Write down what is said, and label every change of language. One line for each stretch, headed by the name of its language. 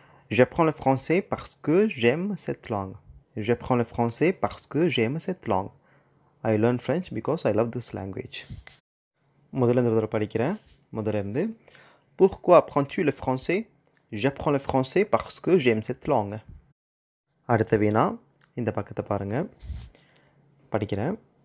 French: J'apprends le français parce que j'aime cette langue. J'apprends le français parce que j'aime cette langue.
English: I learn French because I love this language.
Tamil: முதல்ல படிக்கிறேன். முதலிருந்து
French: Pourquoi apprends-tu le français? J'apprends le français parce que j'aime cette langue.
Tamil: அடுத்த வினா, இந்த பக்கத்தை பாருங்கள், படிக்கிறேன்.